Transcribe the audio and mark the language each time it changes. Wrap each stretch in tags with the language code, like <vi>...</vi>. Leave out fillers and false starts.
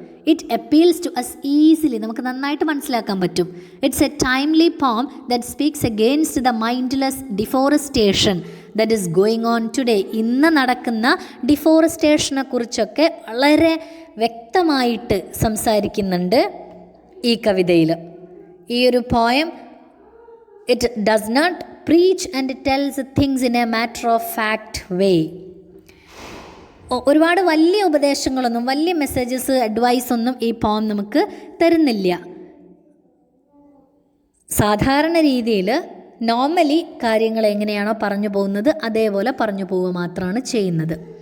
<en>It appeals to us easily.</en> <ml>നമുക്ക് നന്നായിട്ട് മനസ്സിലാക്കാൻ പറ്റും.</ml> <en>It's a timely poem that speaks against the mindless deforestation that is going on today.</en> <ml>ഇന്ന് നടക്കുന്ന ഡിഫോറസ്റ്റേഷനെ കുറിച്ചൊക്കെ വളരെ വ്യക്തമായിട്ട് സംസാരിക്കുന്നുണ്ട് ഈ കവിതയിൽ. ഈ ഒരു poem</ml> <en>It does not preach and tells things in a matter of fact way.</en> <ml>ഒരുപാട് വലിയ ഉപദേശങ്ങളൊന്നും, വലിയ മെസ്സേജസ്, അഡ്വൈസ് ഒന്നും ഈ പോം നമുക്ക് തരുന്നില്ല. സാധാരണ രീതിയിൽ നോർമലി കാര്യങ്ങൾ എങ്ങനെയാണോ പറഞ്ഞു പോകുന്നത് അതേപോലെ പറഞ്ഞു പോവുക മാത്രമാണ് ചെയ്യുന്നത്.</ml>